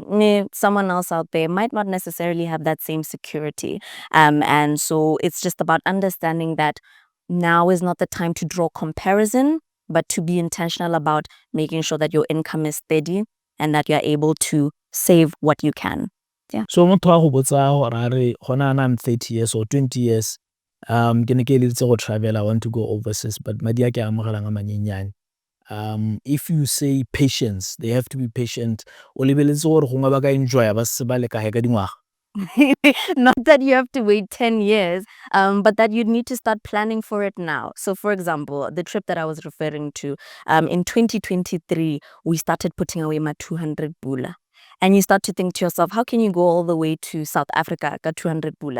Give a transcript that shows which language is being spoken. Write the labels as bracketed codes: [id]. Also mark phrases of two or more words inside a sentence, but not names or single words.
[en] Someone else out there might not necessarily have that same security. And so it's just about understanding that now is not the time to draw comparison, but to be intentional about making sure that your income is steady and that you're able to save what you can. Yeah. [tn] So motho a go botsa gore a re gona [en] I'm 30 years or 20 years [tn] ke ne ke eleditse go travel, [en] I want to go overseas but [tn] madi a ke a amogelang a manyenyane. [en] If you say patience, they have to be patient. [tn] O lebeletse gore gongwe ba ka enjoya ba se ba le kae ka dingwaga. [en] Not that you have to wait 10 years, but that you need to start planning for it now. So, for example, the trip that I was referring to, in 2023, we started putting away my 200 bula. And you start to think to yourself, how can you go all the way to South Africa, got 200 bula?